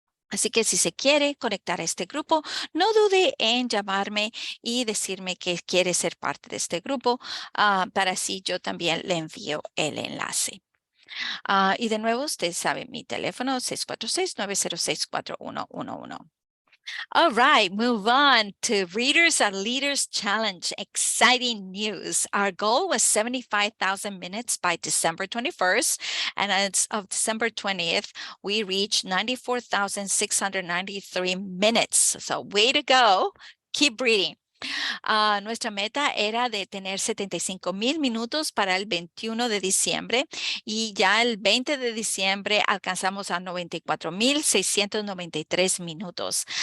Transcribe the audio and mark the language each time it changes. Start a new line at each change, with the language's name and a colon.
Spanish: Así que si se quiere conectar a este grupo, no dude en llamarme y decirme que quiere ser parte de este grupo, para así yo también le envío el enlace. Y de nuevo, usted sabe mi teléfono 646-906-4111.
English: All right, move on to Readers are Leaders Challenge. Exciting news. Our goal was 75,000 minutes by December 21st. And as of December 20th, we reached 94,693 minutes. So way to go. Keep reading.
Spanish: Nuestra meta era de tener 75,000 minutos para el 21 de diciembre y ya el 20 de diciembre alcanzamos a 94,693 minutos.